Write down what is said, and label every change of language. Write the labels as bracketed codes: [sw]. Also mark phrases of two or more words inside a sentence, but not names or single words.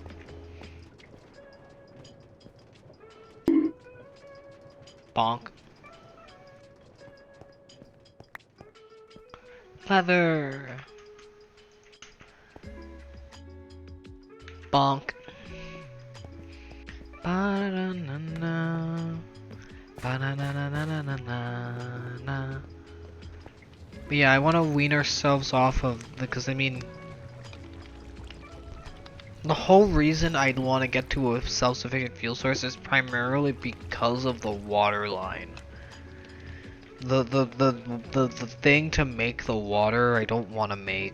[en] Bonk. Feather. Bonk. Ba-da-na-na. Ba-na-na-na-na-na-na-na. But yeah, I want to wean ourselves off of the, because I mean, the whole reason I'd want to get to a self-sufficient fuel source is primarily because of the water line. The thing to make the water I don't want to make.